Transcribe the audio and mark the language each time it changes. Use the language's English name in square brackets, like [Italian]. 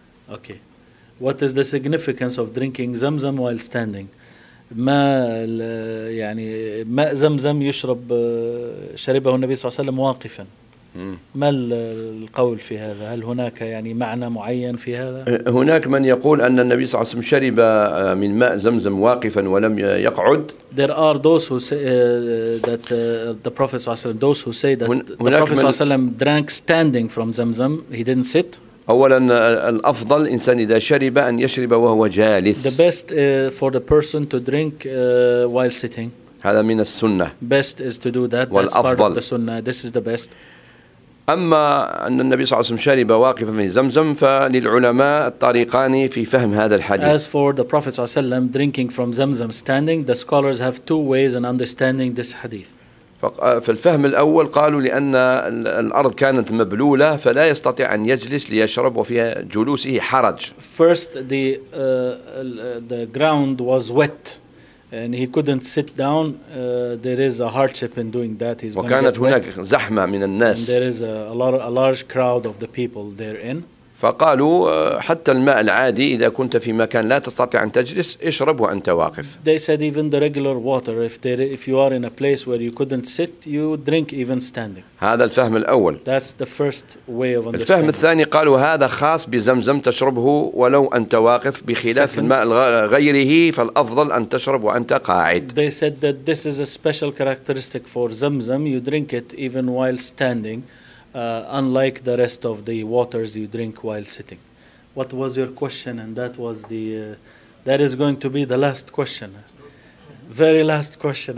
[English] Okay, what is the significance of drinking Zamzam while standing? [Arabic] ما يعني ماء زمزم يشرب شربه النبي صلى الله عليه وسلم واقفا. ما القول في هذا؟ هل هناك يعني معنى معين في هذا؟ هناك من يقول أن النبي صلى الله عليه وسلم شرب من ماء زمزم واقفا ولم يقعد. [English] There are those who say that the Prophet [Arabic] صلى الله عليه وسلم, [English] those who say that the Prophet صلى الله عليه وسلم drank standing from Zamzam, he didn't sit. [Arabic] أولا الأفضل إنسان إذا شرب أن يشرب وهو جالس. [English] The best for the person to drink while sitting. [Arabic] هذا من السنة. [English] Best is to do that. [Arabic] والأفضل. [English] That's part of the sunnah. This is the best. [Arabic] أما أن النبي صلى الله عليه وسلم شرب واقفا في زمزم فللعلماء الطريقان في فهم هذا الحديث. [English] As for the Prophet [Arabic] صلى الله عليه وسلم [English] drinking from Zamzam standing, the scholars have two ways in understanding this hadith. [Arabic] فالفهم الأول قالوا لأن الأرض كانت مبلولة فلا يستطيع أن يجلس ليشرب وفيها جلوسه حرج. [English] First the ground was wet and he couldn't sit down. There is a hardship in doing that. He's [Arabic] وكانت هناك زحمة من الناس. [English] And there is a large crowd of the people therein. [Arabic] فقالوا حتى الماء العادي إذا كنت في مكان لا تستطيع أن تجلس اشرب وأنت واقف. [English] They said even the regular water, if you are in a place where you couldn't sit, you drink even standing. [Arabic] هذا الفهم الأول. [English] That's the first way of understanding. [Arabic] الفهم الثاني قالوا هذا خاص بزمزم تشربه ولو أنت واقف بخلاف الماء غيره فالأفضل أن تشرب وأنت قاعد. [English] They said that this is a special characteristic for Zamzam. You drink it even while standing. Unlike the rest of the waters you drink while sitting. What was your question? And that was the that is going to be the last question. Very last question.